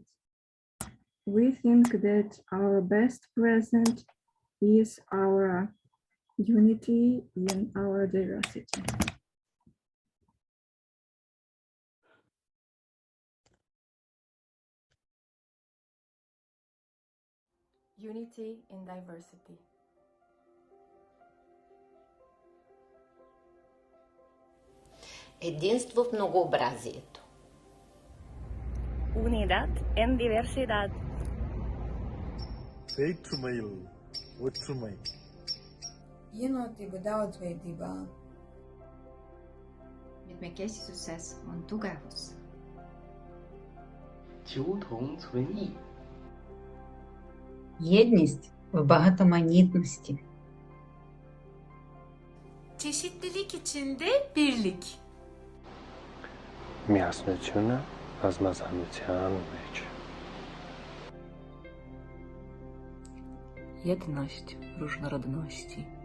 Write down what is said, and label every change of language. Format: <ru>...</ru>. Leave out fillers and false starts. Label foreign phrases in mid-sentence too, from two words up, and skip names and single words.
<en>We think that our best present is our unity in our diversity. Unity in diversity.</en> <bg>Единство в многообразието.</bg> <es>Unidad en diversidad.</es> <ta>வேற்றுமையில் ஒற்றுமை.</ta> <lv>Vienotībā daudzveidībā.</lv> <et>Mitmekesisuses on tugevus.</et> <zh>求同存异.</zh> <uk>Єдність в багатоманітності.</uk> <tr>Çeşitlilik içinde birlik.</tr> <hy>Միասնությունը բազմազանության մեջ.</hy> <pl>Jedność w różnorodności.</pl>